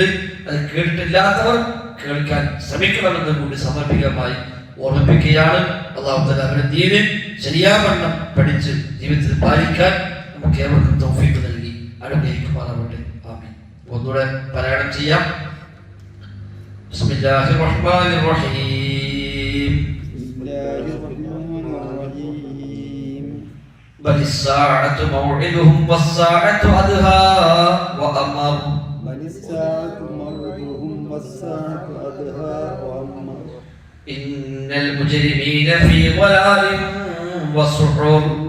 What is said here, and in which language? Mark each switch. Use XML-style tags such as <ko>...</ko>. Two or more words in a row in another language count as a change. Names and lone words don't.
<ml>അത് കേട്ടിട്ടില്ലാത്തവർ കേൾക്കാൻ ശ്രമിക്കണമെന്ന് കൂടി സമർപ്പികമായി ഓർമ്മിപ്പിക്കുകയാണ്.</ml> <ar>الله تعالى</ar> <ml>അവരുടെ ദീന് ശരിയാവണ്ണം പഠിച്ച് ജീവിതത്തിൽ പാലിക്കാൻ നമുക്ക് ഏവർക്കും തൗഫീഖ് നൽകി അനുഗ്രഹിക്കുമാറാവട്ടെ. ആമീൻ. ഒന്നുകൂടെ പാരായണം ചെയ്യാം.</ml> <ar>بسم الله الرحمن الرحيم. بل الساعة موعدهم والساعة أدهى وأمر. بل الساعة موعدهم والساعة أدهى وأمر. إن المجرمين في ضلال وسعر.</ar>